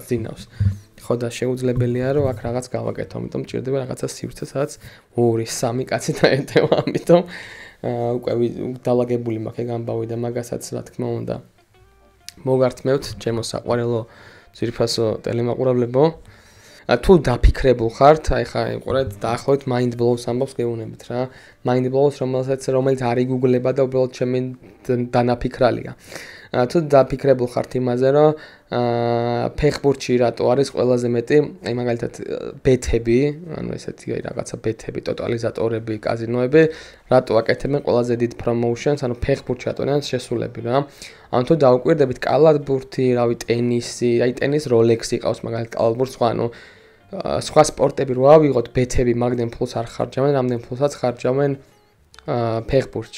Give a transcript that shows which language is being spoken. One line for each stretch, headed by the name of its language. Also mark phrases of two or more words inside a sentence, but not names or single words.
Georgian: ძინავს ხო და შეუძლებელია რომ აქ რაღაც გავაკეთო ამიტომ ჭირდება რაღაცა სივრცე სადაც 2-3 კაცი დაეტევა ამიტომ უკვე დალაგებული მაქვს ეგ ამბავი და მაგასაც რა თქმა უნდა მოგართმევთ ჩემო საყვარელო ძირფასო ტელემაყურებლებო თუ დაფიქრებულ ხართ აი ხა იყურეთ დაახლოებით
English: mind blows
Georgian: ამბავს გეუბნებით რა
English: mind blows
Georgian: რომელიც არ იგუგლება და უბრალოდ ჩემი დანაფიქრალია თუ დაფიქრებულ ხართ იმაზე რომ ფეხბურთში რატო არის ყველაზე მეტი აი მაგალითად ბეთები ანუ ესეთი აი რაღაცა ბეთები ტოტალიზატორები კაზინოები რატო აკეთებენ ყველაზე დიდ პრომოუშენს ანუ ფეხბურთში რატო შესულები რა ანუ თუ დაუკვირდებით კალათბურთი რავი ტენისი აი ტენის როლექსი ყავს მაგალითად კალათბურთს ხო ანუ სხვა სპორტები რო ავიღოთ, ბეთები მაგდენ ფულს არ ხარჯავენ, რამდენ ფულსაც ხარჯავენ ფეხბურთში.